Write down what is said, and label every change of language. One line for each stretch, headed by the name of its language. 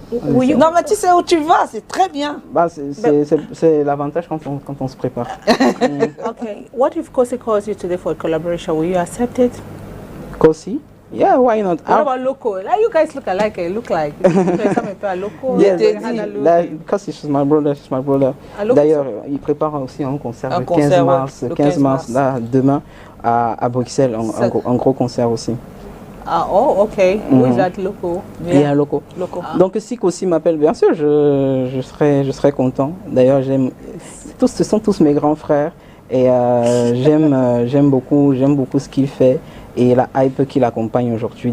French: Non, mais tu sais où tu vas, c'est très bien. Bah, c'est l'avantage quand on se prépare.
English: Okay, what if Kosi calls you today for a collaboration? Will you accept it? Kosi? Yeah, why not? What about Loco? Like you guys look alike. Look like Loco. Yeah, Kosi, she's my brother.
French: D'ailleurs, il prépare aussi un concert le 15 mars. Le 15 mars, là, demain, à Bruxelles, un gros concert aussi.
English: Oh, okay. Who is that, Loco? Yeah, Loco.
French: Donc si Kosi m'appelle, bien sûr, je serai content. D'ailleurs, ce sont tous mes grands frères et j'aime beaucoup ce qu'il fait et la hype qui l'accompagne aujourd'hui.